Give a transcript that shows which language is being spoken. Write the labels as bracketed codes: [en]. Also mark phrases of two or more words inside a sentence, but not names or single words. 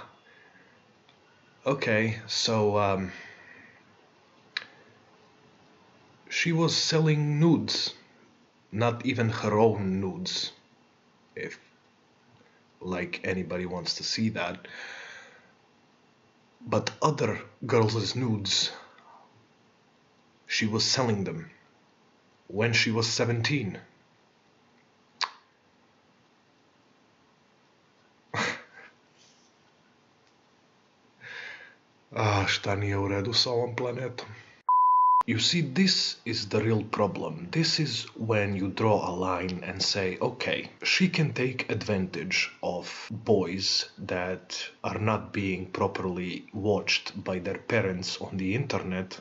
[en] Okay, so she was selling nudes, not even her own nudes, if like anybody wants to see that, but other girls' nudes. She was selling them when she was 17. [sr] Šta nije u redu sa ovom planetom? [en] You see, this is the real problem. This is when you draw a line and say, okay, she can take advantage of boys that are not being properly watched by their parents on the internet.